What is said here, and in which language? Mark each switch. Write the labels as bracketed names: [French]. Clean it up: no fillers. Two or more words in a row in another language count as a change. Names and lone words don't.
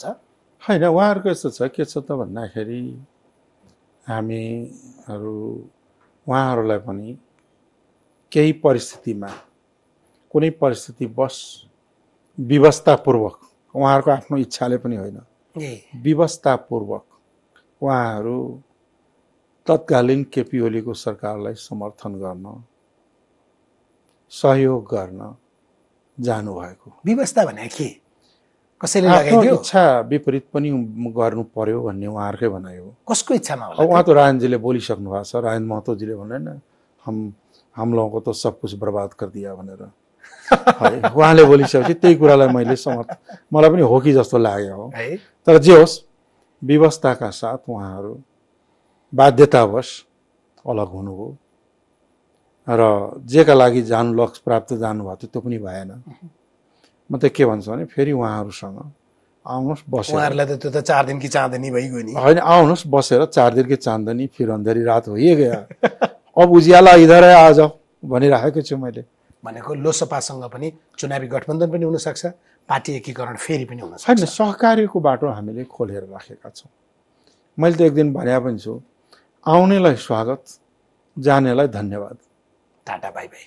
[Nepali] होइन, उहाँहरूको यस्तो छ, के छ त भन्दाखेरि हामीहरू उहाँहरूलाई पनि केही परिस्थितिमा कुनै परिस्थिति बस व्यवस्थापूर्वक, उहाँहरूको आफ्नो इच्छाले पनि होइन, व्यवस्थापूर्वक उहाँहरू तत्कालीन केपी ओलीको सरकारलाई समर्थन गर्न, सहयोग गर्न जानुभएको। व्यवस्था भने के? कसैले आफ्नो लगाइदियो? इच्छा विपरीत पनि गर्नु पर्यो भन्ने उहाँहरूकै भनाइ हो। कसको इच्छामा होला? उहाँ त राजनजीले बोलिसक्नु भएको छ, राजेन्द्र महतोजीले भने न [Hindi] हम लोगों को तो सब कुछ बर्बाद कर दिया [Nepali] भनेर उहाँले बोलिसकेपछि त्यही कुरालाई मैले मलाई पनि हो कि जस्तो लाग्यो हो। तर जे होस्, व्यवस्थाका साथ उहाँहरू बाध्यतावश अलग हुनुभयो र जेका लागि लक्ष्य प्राप्त जानुभएको थियो त्यो पनि भएन। म त के भन्छु भने फेरि उहाँहरूसँग आउनुहोस्, बसेर, उहाँहरूलाई त त्यो त 4 [Hindi] दिन की चाँदनी [Nepali] भइगयो नि। होइन, आउनुहोस् बसेर [Hindi] 4 दिन की चाँदनी फिर अन्धेरी रात हो ही गया, अब उज्याला इधर है आ जाओ [Nepali] भनिराखेको छु मैले। भनेको लोसपासँग पनि चुनावी गठबन्धन पनि हुनसक्छ, पार्टी एकीकरण फेरि पनि हुन सक्छ। होइन, सहकार्यको बाटो हामीले खोलेर राखेका छौँ। मैले त एक दिन भने पनि छु, आउनेलाई स्वागत, जानेलाई धन्यवाद, [English] ta-ta bye bye.